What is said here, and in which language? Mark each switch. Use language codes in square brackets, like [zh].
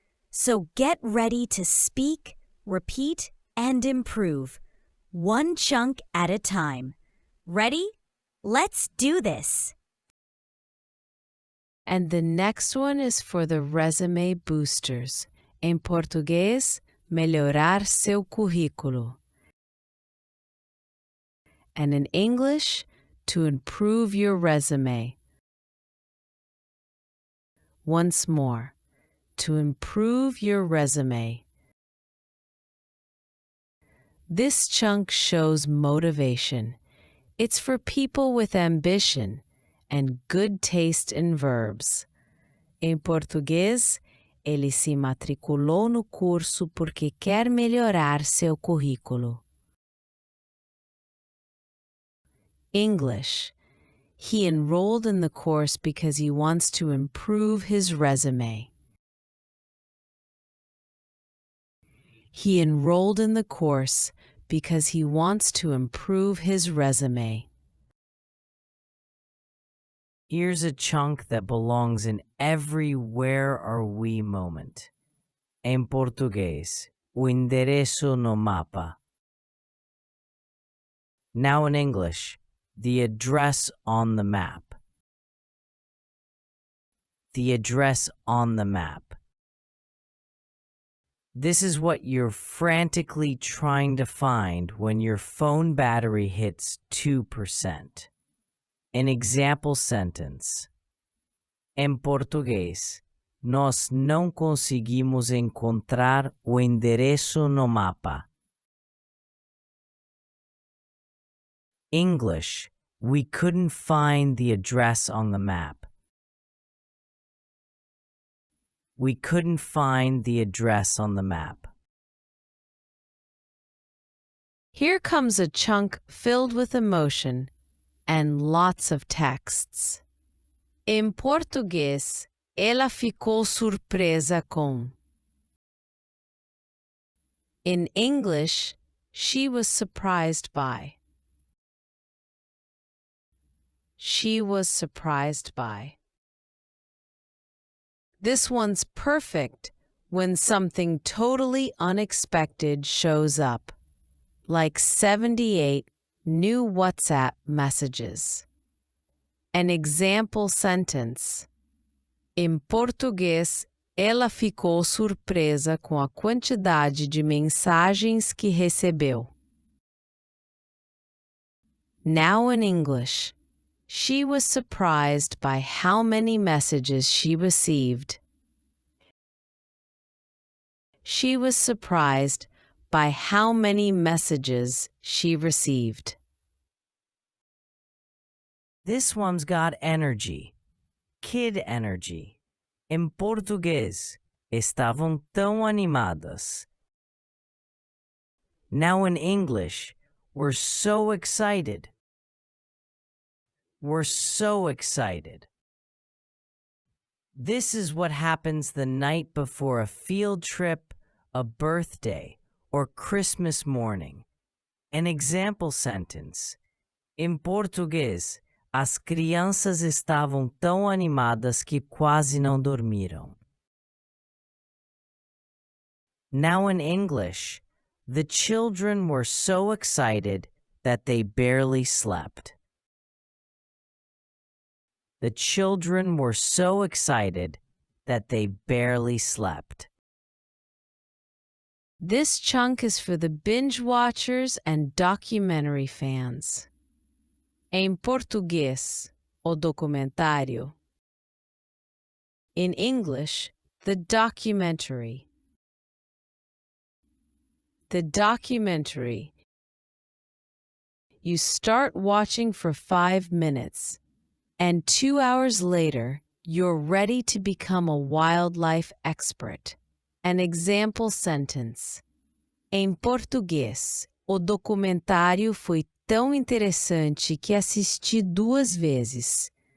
[en] So get ready to speak, repeat, and improve, one chunk at a time. Ready? Let's do this! And the next one is for the resume boosters. [pt] Em português, melhorar seu currículo. [en] And in English, to improve your resume. Once more, to improve your resume. This chunk shows motivation. It's for people with ambition and good taste in verbs. [pt] Em português, ele se matriculou no curso porque quer melhorar seu currículo. [en] English. He enrolled in the course because he wants to improve his resume. He enrolled in the course because he wants to improve his resume. Here's a chunk that belongs in every "where are we" moment. [pt] Em português, o endereço no mapa. [en] Now in English, the address on the map. The address on the map. This is what you're frantically trying to find when your phone battery hits 2%. An example sentence. [pt] Em português, nós não conseguimos encontrar o endereço no mapa. [en] English, we couldn't find the address on the map. We couldn't find the address on the map. Here comes a chunk filled with emotion and lots of texts. [pt] Em português, ela ficou surpresa com. [en] In English, she was surprised by. She was surprised by. This one's perfect when something totally unexpected shows up, like 78 new WhatsApp messages. An example sentence. [pt] Em português, ela ficou surpresa com a quantidade de mensagens que recebeu. [en] Now in English. She was surprised by how many messages she received. She was surprised by how many messages she received. This one's got energy. Kid energy. [pt] Em português, estavam tão animadas. [en] Now in English, we're so excited. We're so excited. This is what happens the night before a field trip, a birthday, or Christmas morning. An example sentence. [pt] Em português, as crianças estavam tão animadas que quase não dormiram. [en] Now in English, the children were so excited that they barely slept. The children were so excited that they barely slept. This chunk is for the binge watchers and documentary fans. [pt] Em português, o documentário. [en] In English, the documentary. The documentary. You start watching for 5 minutes, and 2 hours later, you're ready to become a wildlife expert. An example sentence. [pt] Em português, o documentário foi tão interessante que assisti 2 vezes.